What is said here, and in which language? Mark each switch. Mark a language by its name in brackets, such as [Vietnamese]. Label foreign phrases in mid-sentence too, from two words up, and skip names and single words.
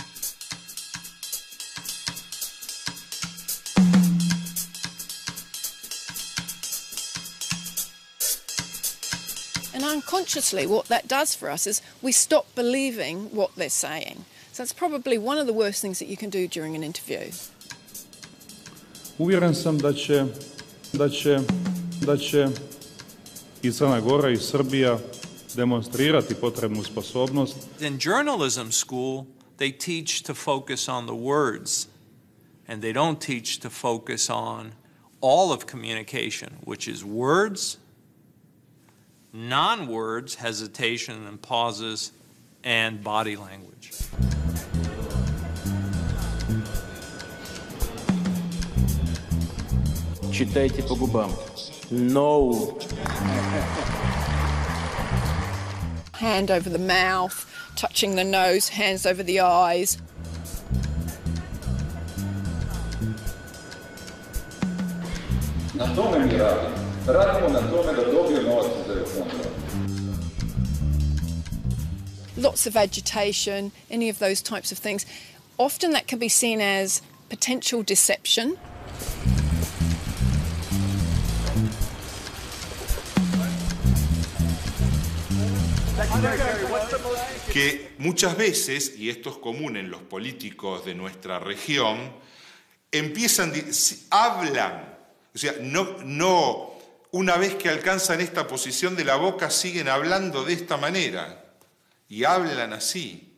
[English] And unconsciously, what that does for us is we stop believing what they're saying. So that's probably one of the worst things that you can do during an interview. [Croatian] Uvjeren sam da će i Crna Gora i Srbija demonstrirati potrebnu sposobnost. [English] In journalism school, they teach to focus on the words, and they don't teach to focus on all of communication, which is words, non-words, hesitation and pauses, and body language. [Russian] Читайте по губам. [English] No. Hand over the mouth, touching the nose, hands over the eyes. [Croatian] Na tome mi radimo. Radimo na tome da dobijemo novac za EU fondove. [English] Lots of agitation, any of those types of things. Often that can be seen as potential deception. [Spanish] Que muchas veces, y esto es común en los políticos de nuestra región, hablan, o sea, no, una vez que alcanzan esta posición de la boca, siguen hablando de esta manera, y hablan así.